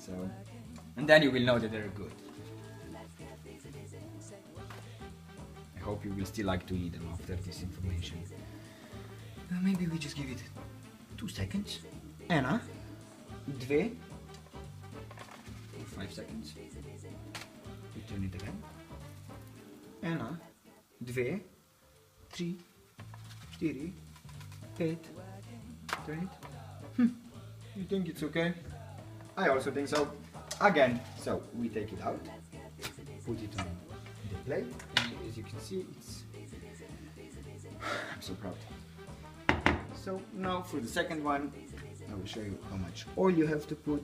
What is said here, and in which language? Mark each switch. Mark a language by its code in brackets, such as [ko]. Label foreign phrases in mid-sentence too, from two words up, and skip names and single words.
[en] So, and then you will know that they're good. I hope you will still like to eat them after this information. Maybe we just give it 2 seconds. Anna, 2, 5 seconds. We Turn it again. [sl] Ena, dve, tri, štiri, pet. [en] Turn it. You think it's okay? I also think so. Again, so we take it out, put it on the plate, and as you can see, it's. I'm so proud. So now for the second one, I will show you how much oil you have to put.